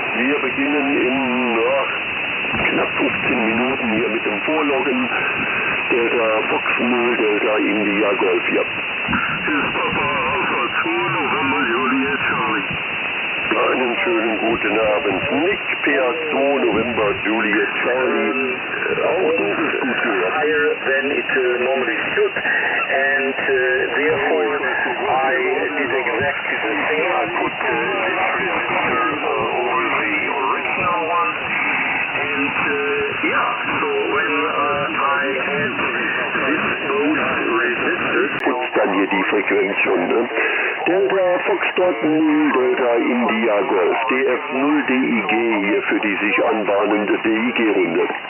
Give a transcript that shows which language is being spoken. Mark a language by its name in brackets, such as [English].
[German] Wir beginnen in knapp 15 Minuten hier mit dem Vorloggen. Delta Fox 0, Delta India Golf, ja. Hier ist Papa Alpha 2, November Juliet Charlie. Einen schönen guten Abend. Nick PA2, November Juliet Charlie. Auch du bist gut gehört. [English] Higher than it normally should, and therefore I did exactly the same. I put this resistor over the original one, and so when I had this both resistors, [German] Putzt dann hier die Frequenz schon, ne? Delta Foxtrot 0, Delta India Golf, DF 0 DIG hier für die sich anbahnende DIG-Runde.